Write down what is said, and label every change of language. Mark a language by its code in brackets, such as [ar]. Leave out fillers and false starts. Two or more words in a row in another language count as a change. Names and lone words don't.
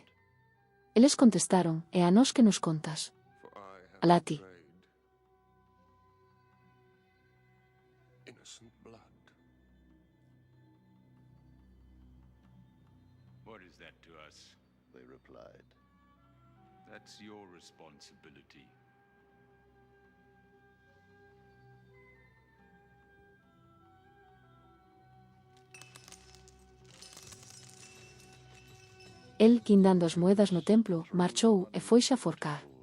[gl] Eles contestaron, e a nós que nos contas? Alá ti. [en] Innocent blood. What is that to us? They replied. That's your responsibility. [gl] El, quindando as moedas no templo, marchou e foixe a forcar.